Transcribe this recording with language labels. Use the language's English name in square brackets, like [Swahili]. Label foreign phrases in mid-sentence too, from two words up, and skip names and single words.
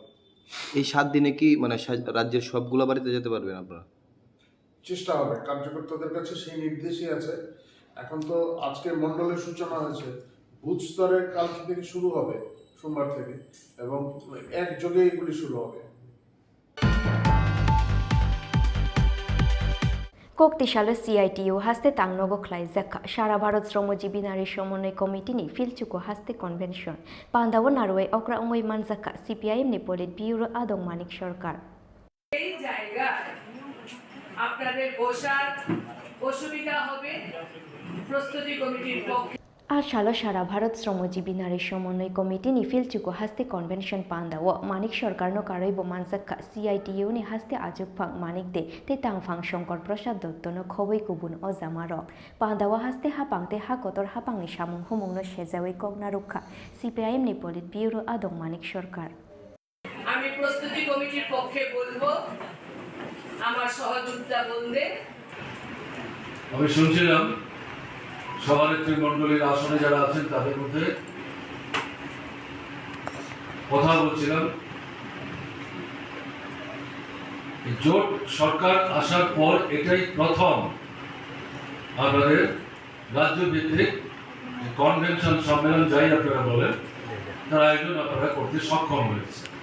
[Bangla] এই 7 দিনে কি মানে রাজ্যের সবগুলো বাড়িতে যেতে পারবেন আপনারা চেষ্টা হবে কার্যকর্তাদের কাছে সেই নির্দেশই আছে এখন তো আজকে মন্ডলের সূচনা হয়েছে বুথ স্তরের কাল থেকে শুরু হবে সোমবার থেকে এবং একযোগে এগুলি শুরু হবে [Kok Borok] Koktishala CITU Haste Tangnogo Klaizaka Shara Bharat Shramojibin Nari Shomonnoi Committee ni Filchuko Haste Convention Pandawo Narwe Okra Ongoi Manzaka CPIM ni Polit Bureau Adong Manik Sarkar [Bangla] এই জায়গায় আপনাদের বসার অসুবিধা হবে প্রস্তুতি কমিটির পক্ষে [Kok Borok] Ashalo Shara Bharat Shramojibin Nari Shomonnoi Committee ni Filchuko Haste Convention Pandawo Manik Sarkar no Karaibo Manzaka CITU ni Haste Ajukphang Manik de te Tangphang Shankar Prasad Dotto no Khoboi Kubun Ozamaro Pandawo Haste Hapangte Hakotor Hapang ni Samung Humung no Shezawei Kogna Rukha CPIM ni Polit Bureau Adong Manik Sarkar [Bangla] আমি প্রস্তুতি কমিটির পক্ষে বলবো আমার সহযোগিতা বলতে আমি শুনছিলাম সভানেত্রী মণ্ডলীর আসনে যারা আছেন তাদের মধ্যে কথা বলছিলাম জোট সরকার আসার পর এটাই প্রথম আমাদের রাজ্য ভিত্তিক কনভেনশন সম্মেলন যাই আপনারা বলেন তার আয়োজন আপনারা করতে সক্ষম হয়েছে